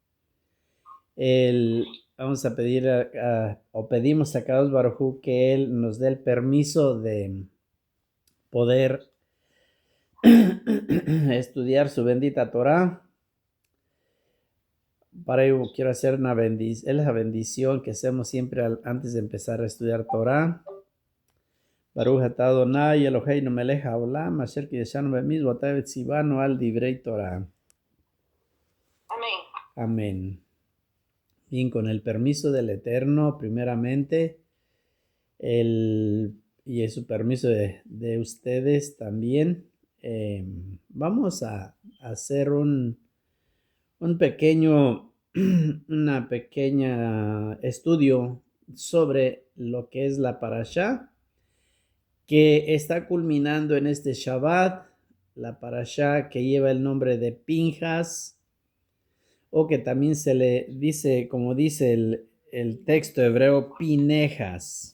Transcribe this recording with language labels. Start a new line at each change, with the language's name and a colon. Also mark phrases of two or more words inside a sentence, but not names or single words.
Spanish: Vamos a pedir o pedimos a
Hebrew: קדוש ברוך הוא
Spanish: que Él nos dé el permiso de poder estudiar su bendita Torah. Para ello quiero hacer una bendición que hacemos siempre antes de empezar a estudiar Torah.
Hebrew: ברוך אתה אדוני אלוהינו מלך העולם אשר קידשנו במצוותיו וציוונו על דברי תורה.
Spanish: Amén. Amén. Bien, con el permiso del Eterno, primeramente, y es su permiso de ustedes también, vamos a hacer un pequeño, una pequeña estudio sobre lo que es la parashá, que está culminando en este Shabbat, la parashá que lleva el nombre de Pinjas, o que también se le dice, como dice el texto hebreo, Pinejas.